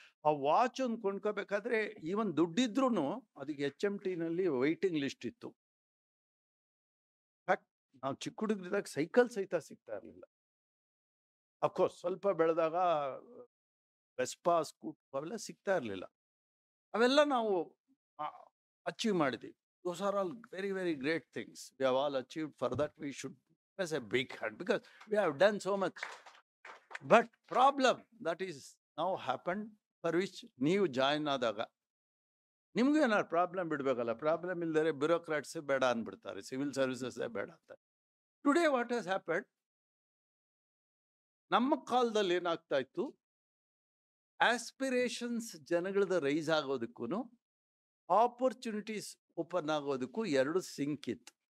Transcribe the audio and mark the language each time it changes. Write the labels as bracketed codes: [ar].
[kn] ಆ ವಾಚ್ ಒಂದು ಕೊಂಡ್ಕೋಬೇಕಾದ್ರೆ ಈವನ್ ದುಡ್ಡಿದ್ರೂ ಅದಕ್ಕೆ HMTನಲ್ಲಿ ವೈಟಿಂಗ್ ಲಿಸ್ಟ್ ಇತ್ತು. ಫ್ಯಾಕ್ಟ್ ನಾವು ಚಿಕ್ಕ ಹುಡುಗರಿದ್ದಾಗ ಸೈಕಲ್ ಸಹಿತ ಸಿಗ್ತಾ ಇರಲಿಲ್ಲ. ಅಫ್ಕೋರ್ಸ್ ಸ್ವಲ್ಪ ಬೆಳೆದಾಗ ವೆಸ್ಪಾ ಸ್ಕೂಟ್ ಅವೆಲ್ಲ ಸಿಗ್ತಾ ಇರಲಿಲ್ಲ. ಅವೆಲ್ಲ ನಾವು ಅಚೀವ್ ಮಾಡಿದ್ವಿ. [en] Those are all very, very great things. We have all achieved. For that, we should press a big hand because we have done so much. But problem that is now happened, for which [kn] ನೀವು join ಆದಾಗ ನಿಮಗೂ ಏನಾದ್ರು problem ಬಿಡಬೇಕಲ್ಲ. Problem ಇಲ್ದರೆ ಬ್ಯೂರೋಕ್ರಾಟ್ಸೇ ಬೇಡ ಅಂದ್ಬಿಡ್ತಾರೆ, civil ಸರ್ವಿಸಸ್ಸೇ ಬೇಡ ಅಂತ. [en] today what has happen, [kn] ನಮ್ಮ ಕಾಲದಲ್ಲಿ ಏನಾಗ್ತಾ ಇತ್ತು, aspirations ಜನಗಳದ rice ಆಗೋದಕ್ಕೂ opportunities open ಆಗೋದಕ್ಕೂ 2 sync ಇತ್ತು.